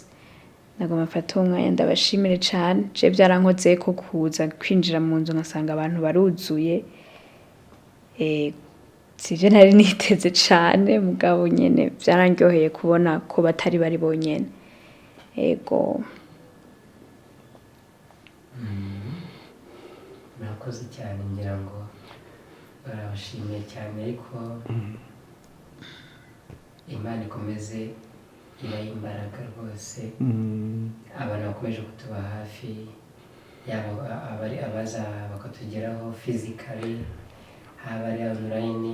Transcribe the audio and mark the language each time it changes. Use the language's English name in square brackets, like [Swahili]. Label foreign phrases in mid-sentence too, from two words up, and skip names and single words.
[Rundi] Nagomba mfata umwanya ndabashimire cyane. Je byarankoze ko kuza kwinjira mu nzu ngasanga abantu baruzuye, sivyo nari niteze cyane, mugabo nyene byarangyoheye kubona ko batari bari bonyene. Ego murakoze cyane, ngira ngo barabashimiye cyane, ariko Imana ikomeze ibaha imbaraga rwose. Abantu bakomeje kutuba hafi, yaba abaza bakatugeraho physically, haba ari online.